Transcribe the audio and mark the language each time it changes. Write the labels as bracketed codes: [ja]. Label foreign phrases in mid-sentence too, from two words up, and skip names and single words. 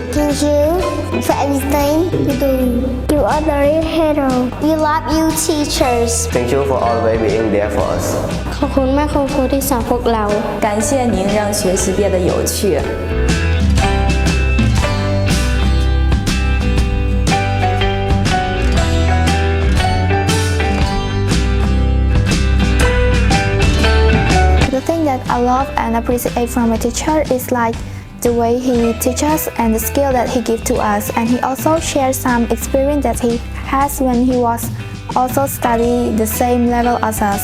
[en] Thank you for everything you do. You are the real hero. We love you, teachers. Thank you for always being there for us. [th] ขอบคุณมากคุณครูที่สอนพวกเรา [zh] 感谢您让学习变得有趣。 [en] The thing that I love and appreciate from my teacher is like the way he teaches and the skill that he gives to us, and he also shares some experience that he has when he was also study the same level as us.